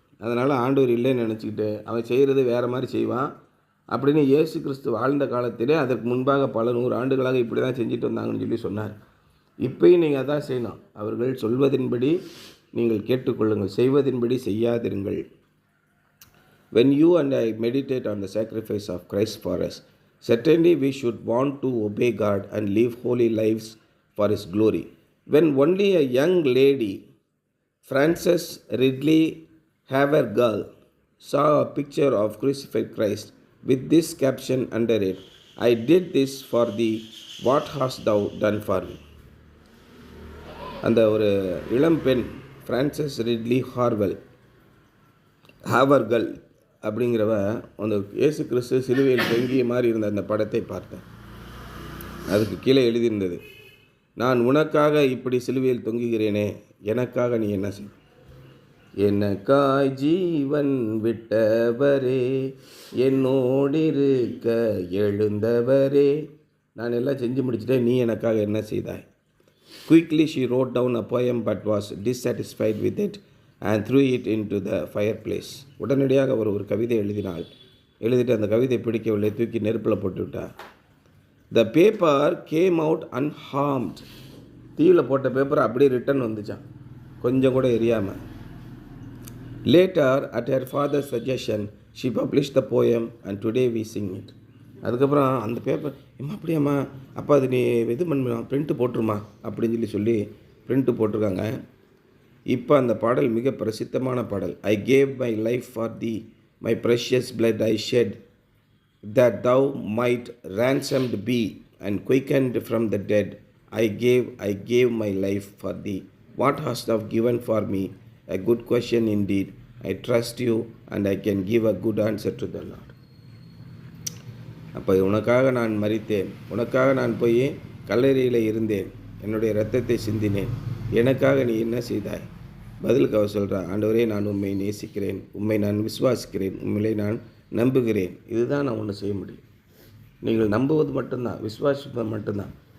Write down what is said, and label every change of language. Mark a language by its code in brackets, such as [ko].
[ta] அதனால் ஆண்டவர் இல்லைன்னு நினச்சிக்கிட்டு அவன் செய்கிறது வேறு மாதிரி செய்வான். அப்படின்னு இயேசு கிறிஸ்து வாழ்ந்த காலத்திலே அதற்கு முன்பாக பல 100 ஆண்டுகளாக இப்படி தான் செஞ்சுட்டு வந்தாங்கன்னு சொன்னார். இப்போயும் நீங்கள் அதான் செய்யணும். அவர்கள் சொல்வதின்படி நீங்கள் கேட்டுக்கொள்ளுங்கள், செய்வதின்படி செய்யாதிருங்கள். [en] When you and I meditate on the sacrifice of Christ for us, certainly we should want to obey God and live holy lives for His glory. When only a young lady, Frances Ridley Havergal, saw a picture of crucified Christ with this caption under it, I did this for thee, what hast thou done for me? [ta] அந்த ஒரு இளம் பெண் Francis ridley ஹாவர்கல் அப்படிங்கிறவ அந்த இயேசு கிறிஸ்து சிலுவையில் தொங்கிய மாதிரி இருந்த அந்த படத்தை பார்த்தேன். அதுக்கு கீழே எழுதியிருந்தது, நான் உனக்காக இப்படி சிலுவையில் தொங்குகிறேனே, எனக்காக நீ என்ன செய்? எனக்காய் ஜீவன் விட்டவரே, என்னோடிருக்க எழுந்தவரே, நான் எல்லாம் செஞ்சு முடிச்சுட்டேன், நீ எனக்காக என்ன செய்தாய்? [en] Quickly she wrote down a poem but was dissatisfied with it and threw it into the fireplace. [ta] உடனடியாக ஒரு கவிதை எழுதிட்டு அந்த கவிதை பிடிக்கவில்லை, தூக்கி நெருப்பில் போட்டு விட்டார். [en] The paper came out unharmed. [ta] தீவில் போட்ட பேப்பர் அப்படியே ரிட்டன் வந்துச்சான், கொஞ்சம் கூட எரியாமல். [en] Later, at her father's suggestion, she published the poem and today we sing it. [ta] அதுக்கப்புறம் அந்த பேப்பர், அப்படியாம்மா, அப்போ அது நீ இது பண்ண பிரிண்ட்டு போட்டுருமா அப்படின்னு சொல்லி பிரிண்ட்டு போட்டிருக்காங்க. இப்போ அந்த பாடல் மிக பிரசித்தமான பாடல். [en] I gave my life for thee, my precious blood I shed, that thou might ransomed be and quickened from the dead. I gave my life for thee. What hast thou given for me? A good question indeed. I trust you and I can give a good answer to the Lord. [ta] அப்போ உனக்காக நான் மரித்தேன், உனக்காக நான் போய் கல்லறையில் இருந்தேன், என்னுடைய இரத்தத்தை சிந்தினேன், எனக்காக நீ என்ன செய்தாய்? பதிலுக்கு அவர் சொல்கிறார், ஆண்டவரே, நான் உம்மை நேசிக்கிறேன், உம்மை நான் விசுவாசிக்கிறேன், உண்மையிலே நான் நம்புகிறேன். இதுதான் நான் ஒன்று செய்ய முடியும். நீங்கள் நம்புவது மட்டும்தான், விசுவாசிப்பது மட்டும்தான்.